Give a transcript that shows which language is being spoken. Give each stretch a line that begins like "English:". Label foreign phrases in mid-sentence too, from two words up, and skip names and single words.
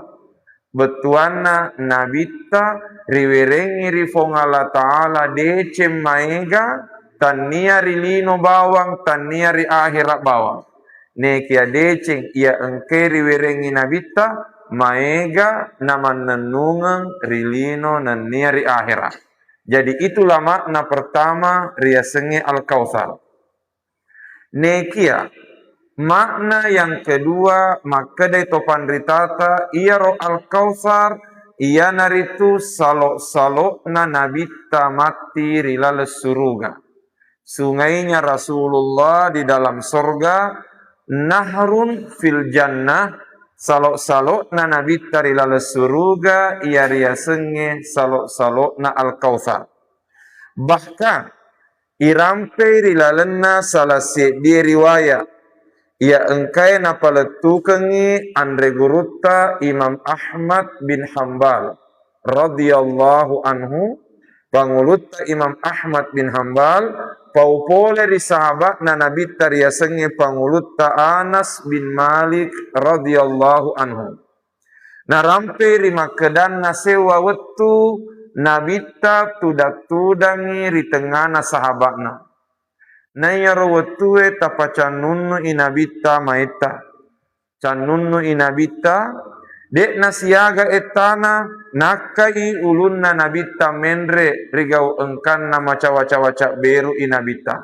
Buginese: Betuanna nabita riwerengi rifongala ta'ala decem maega tania rilino bawang tania ri akhirat bawang. Nekia deceng ia engke riwerengi nabita maega naman nanungang rilino nania ri akhirat.
Indonesian: Jadi itulah makna pertama riasenge al-kautsar. Nekia makna yang kedua
Buginese: makadai topan ritata ia ro al-kautsar ia naritu salok-salok na nabita mati rilale suruga.
Indonesian: Sungainya Rasulullah di dalam surga,
Arabic: نهر في الجنة,
Buginese: salok-salok na nabita rilale suruga ia riasenge salok-salok na al-kautsar. Bahkan irampe rilalena salah di riwayat ia engkai napaletukengi andre gurutta Imam Ahmad bin Hanbal
Arabic: رضي الله عنه.
Buginese: Pangulutta Imam Ahmad bin Hanbal paupole ri sahabat na nabi tariasenge pangulutta Anas bin Malik
Arabic: رضي الله عنه.
Buginese: Narampe ri makedanna sewa wettu nabita tudak-tudangi ri tengana sahabatna. Nayaro wetue tapacanunnu inabita maeta. Canunnu inabita dek nasiaga etana nakai ulunna nabita menre rigau engkanna maca-waca-waca beru inabita.